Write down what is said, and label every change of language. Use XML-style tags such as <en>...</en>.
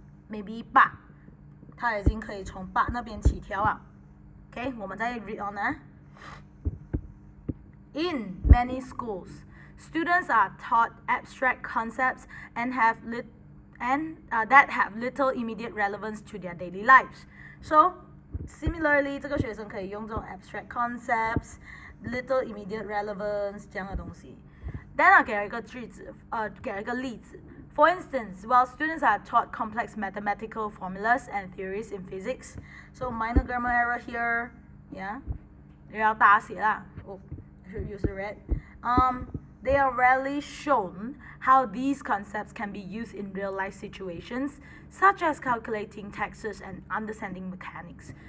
<en>maybe</en> <zh>8他已经可以从8那边起跳啊</zh> <en>okay</en> <zh>我们再</zh> <en>read on 啊 In many schools students are taught abstract concepts and that have little immediate relevance to their daily lives. So, similarly,</en> <zh>这个学生可以用这种</zh> <en>abstract concepts, little immediate relevance</en> <zh>这样的东西。 Then 给了一个句子，给了一个例子。</zh> <en>For instance, while students are taught complex mathematical formulas and theories in physics, so minor grammar error here, yeah,</en> <zh>要大写啦。</zh> <en>Oh, I should use the red. They are rarely shown how these concepts can be used in real-life situations, such as calculating taxes and understanding mechanics.</en>